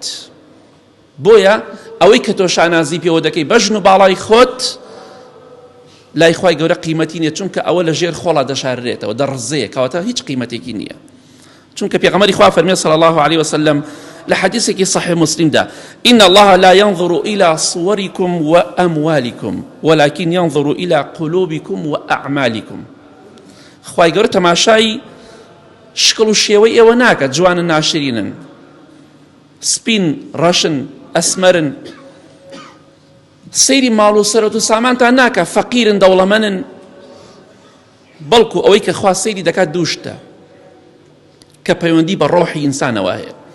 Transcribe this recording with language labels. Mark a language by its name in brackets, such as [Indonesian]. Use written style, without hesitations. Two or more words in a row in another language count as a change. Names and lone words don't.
[Central Kurdish] بۆیە ئەوەی کە تۆ شانازی پێوە دەکەی بەژن و باڵای خۆت لای خوای گەورە قیمەتی نییە، چونکە ئەوە لە ژێر خۆڵا دەشاررێتەوە، دەڕزەیە، کەواتە هیچ قیمەتێکی نییە. چونکە پێغەمبەری خوا فەرمێ [Arabic] صلی الله عليه وسلم [Central Kurdish] لە حەدیثێکی صحیح مسلمدا [Arabic] إن الله لا ينظر إلى صوركم وأموالكم ولكن ينظر إلى قلوبكم وأعمالكم. [Central Kurdish] خوای گەورە تەماشای شکڵ و شێوەی ئێوە ناکات، جوانن ناشرینن، سپین ڕەشن ئەسمەرن، سەیری ماڵ و سەرەت و سامانتان ناکە، فەقیرن دەوڵەمەنن، بەڵکو ئەوەی کە خوا سەیری دەکات دوو شتە کە پەیوەندی بە ڕۆحی ئینسانەوە هەیە.